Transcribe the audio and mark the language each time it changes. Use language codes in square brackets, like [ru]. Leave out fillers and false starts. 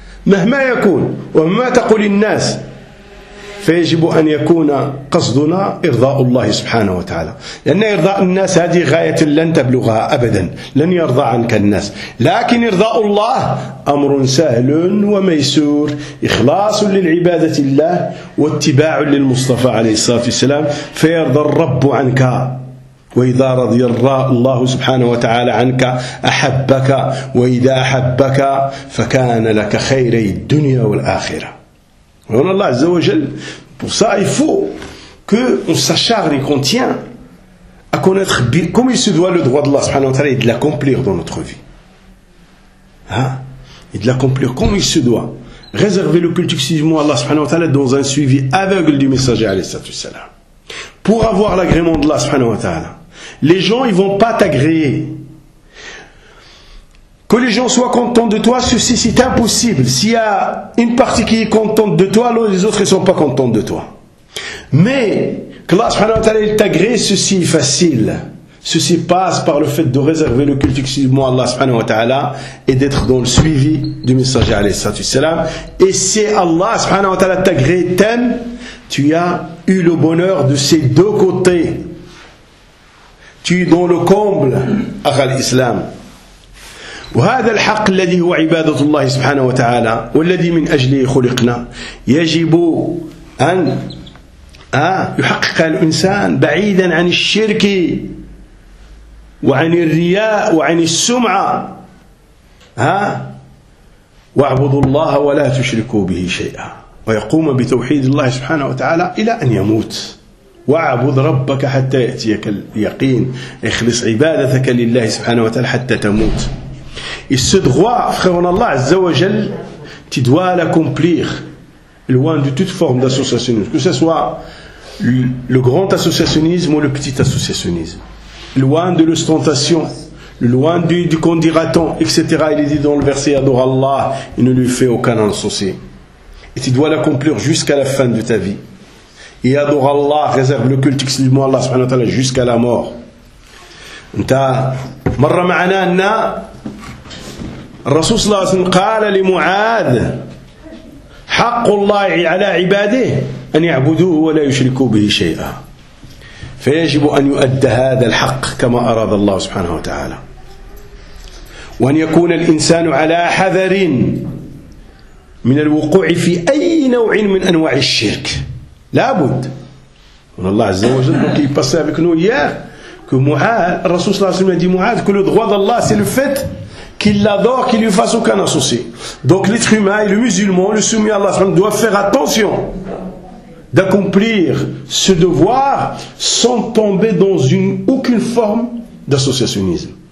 [ar] مهما يكون ومهما تقول الناس فيجب أن يكون قصدنا إرضاء الله سبحانه وتعالى، لأن إرضاء الناس هذه غاية لن تبلغها أبدا، لن يرضى عنك الناس، لكن إرضاء الله أمر سهل وميسور، إخلاص للعبادة لله واتباع للمصطفى عليه الصلاة والسلام، فيرضى الرب عنك. وإذا رضي الله سبحانه وتعالى عنك أحبك، وإذا أحبك فكان لك خير الدنيا والآخرة. [fr] وإن الله عز وجل pour ça il faut que on s'acharne et qu'on tient à connaître comme il se doit le droit d'Allah سبحانه وتعالى et de l'accomplir dans notre vie et de l'accomplir comme il se doit, réserver le culte exclusivement à Allah سبحانه وتعالى dans un suivi aveugle du messager عليه الصلاة والسلام pour avoir l'agrément d'Allah سبحانه وتعالى. Les gens, ils vont pas t'agréer. Que les gens soient contents de toi, ceci c'est impossible. S'il y a une partie qui est contente de toi, alors les autres ne sont pas contents de toi. Mais que Allah subhanahu wa ta'ala t'agrée, ceci est facile. Ceci passe par le fait de réserver le culte exclusivement à Allah subhanahu wa ta'ala et d'être dans le suivi du messager alayhi salatu wassalam. Et si Allah subhanahu wa ta'ala t'agrée, t'aime, tu as eu le bonheur de ces deux côtés. Tu es dans le comble à l'islam. [ar] وهذا الحق الذي هو عبادة الله سبحانه وتعالى والذي من أجله خلقنا يجب أن يحقق الإنسان بعيدا عن الشرك وعن الرياء وعن السمعة واعبدوا الله ولا تشركوا به شيئا ويقوم بتوحيد الله سبحانه وتعالى إلى أن يموت واعبد ربك حتى يأتيك اليقين اخلص عبادتك لله سبحانه وتعالى حتى تموت. [fr] Et ce droit, frère en Allah, Azza wa Jal, tu dois l'accomplir loin de toute forme d'associationnisme, que ce soit le grand associationnisme ou le petit associationnisme, loin de l'ostentation, loin du condirat-on, etc. Il est dit dans le verset adore Allah, il ne lui fait aucun associé. Et tu dois l'accomplir jusqu'à la fin de ta vie. Et adore Allah, réserve le culte exclusivement à Allah subhanahu wa ta'ala jusqu'à la mort. [ar] مرة معنا أن الرسول صلى الله عليه وسلم قال لمعاذ حق الله على عباده أن يعبدوه ولا يشركوا به شيئا فيجب أن يؤدى هذا الحق كما أراد الله سبحانه وتعالى وأن يكون الإنسان على حذر من الوقوع في أي نوع من أنواع الشرك لابد والله عز وجل كي يبصر بك نوياه [fr] que Mu'adh, le Rasoul sallallahu alayhi wa sallam a dit Mu'adh, que le droit d'Allah c'est le fait qu'il l'adore, qu'il ne lui fasse aucun associé. Donc l'être humain et le musulman, le soumis à Allah sallam, doit faire attention d'accomplir ce devoir sans tomber dans aucune forme d'associationnisme.